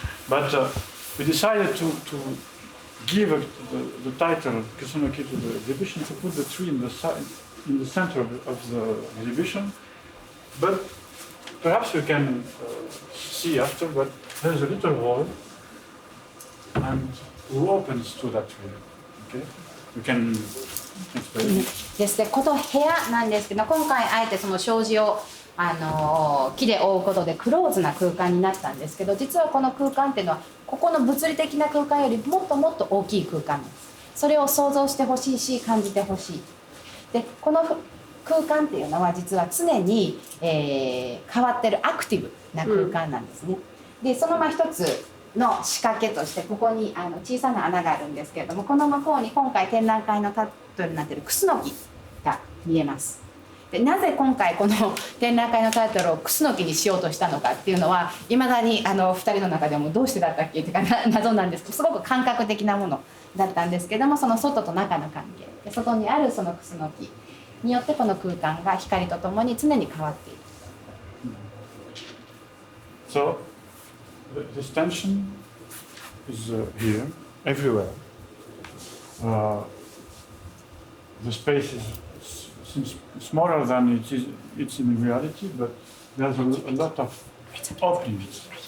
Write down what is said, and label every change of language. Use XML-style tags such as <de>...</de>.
<en>But we decided to give the title Kusunoki to the exhibition, to put the tree in the center of the exhibition. But perhaps you can see after, but there's a little hole and who opens to that tree. Okay? You can explain.</en> <ja>ですね、この部屋なんですけど、今回あえてその障子を木で覆うことでクローズな空間になったんですけど、実はこの空間っていうのはここの物理的な空間よりもっともっと大きい空間なんです。それを想像してほしいし感じてほしい。でこの空間っていうのは実は常に、変わってるアクティブな空間なんですね。でその一つの仕掛けとしてここに小さな穴があるんですけれども、この向こうに今回展覧会のタイトルになっているクスノキが見えます。でなぜ今回この展覧会のタイトルをクスノキにしようとしたのかっていうのはいまだに2人の中でもどうしてだったっけっていうか謎なんですけど、すごく感覚的なものだったんですけども、その外と中の関係で外にあるそのクスノキによってこの空間が光とともに常に変わっている。</ja> <en>So this tension is here, everywhere. The space seems smaller than it's in reality, but there's a lot of openings.</en>